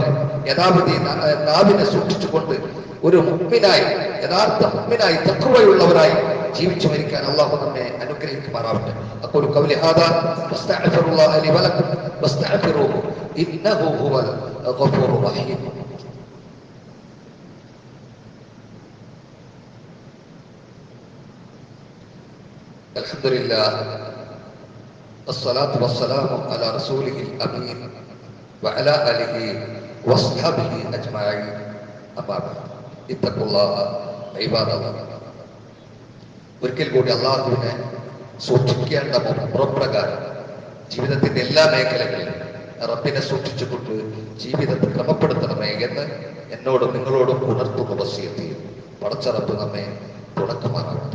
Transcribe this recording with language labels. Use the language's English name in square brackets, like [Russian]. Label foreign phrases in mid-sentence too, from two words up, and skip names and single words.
[Malayalam] യഥാവിധി നാവിനെ സൂക്ഷിച്ചുകൊണ്ട് ഒരു മുഅ്മിനായി, യഥാർത്ഥ മുഅ്മിനായി, തഖ്വയുള്ളവരായി ജീവിച്ചു മരിക്കാൻ അല്ലാഹു നമ്മെ അനുഗ്രഹിക്കുമാറാവട്ടെ. [Arabic] أقول قولي هذا وأستغفر الله لي ولكم واستغفروه إنه هو الغفور الرحيم. അൽഹംദുലില്ലാഹ് والصلاة والسلام على رسوله الأمين وعلى آله وصحبه أجمعين أما بعد اتقوا الله عباد الله. [Malayalam] ഒരിക്കൽ കൂടി അള്ളാഹുവിനെ സൂക്ഷിക്കേണ്ട പുറപ്രകാരം ജീവിതത്തിന്റെ എല്ലാ മേഖലകളിലും റബ്ബിനെ സൂക്ഷിച്ചുകൊണ്ട് ജീവിതത്തെ ക്രമപ്പെടുത്തണമേ എന്ന് എന്നോടും നിങ്ങളോടും ഉണർത്തുന്ന വസിയത്ത് ചെയ്യുന്നു. പടച്ച റബ്ബ് നമ്മെ തുണക്കുമാറാവട്ടെ.